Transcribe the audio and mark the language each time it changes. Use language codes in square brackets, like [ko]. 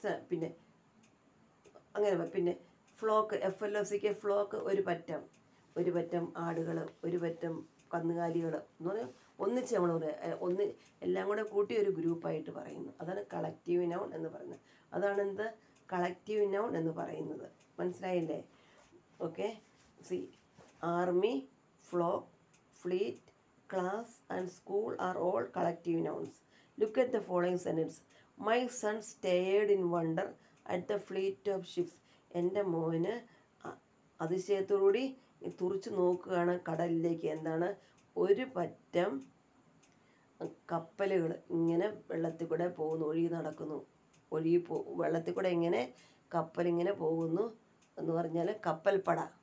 [ml] പിന്നെ അങ്ങനെ. പിന്നെ ഫ്ലോക്ക്, FLOCK, ഫ്ലോക്ക്, ഒരു പറ്റം ആടുകൾ, ഒരു പറ്റം കന്നുകാലികൾ എന്ന് പറഞ്ഞാൽ ഒന്നിച്ച് നമ്മൾ പറയുക, എല്ലാം കൂടെ കൂട്ടി ഒരു ഗ്രൂപ്പായിട്ട് പറയുന്നു. അതാണ് കളക്റ്റീവ് നൗൺ എന്ന് പറയുന്നത്. അതാണ് എന്ത്, കളക്റ്റീവ് നൗൺ എന്ന് പറയുന്നത്. മനസ്സിലായില്ലേ? [en] Okay, see, army, flock, fleet, class and school are all collective nouns. Look at the following sentence. My son stared in wonder at the fleet of ships. [ml] എൻ്റെ മോന് അതിശയത്തോടുകൂടി തുറിച്ചു നോക്കുകയാണ് കടലിലേക്ക്. എന്താണ്? ഒരു പറ്റം കപ്പലുകൾ ഇങ്ങനെ വെള്ളത്തിൽ കൂടെ പോകുന്നു, ഒഴുകി നടക്കുന്നു. വെള്ളത്തിൽ കൂടെ ഇങ്ങനെ കപ്പലിങ്ങനെ പോകുന്നു എന്ന് പറഞ്ഞാൽ കപ്പൽപ്പട.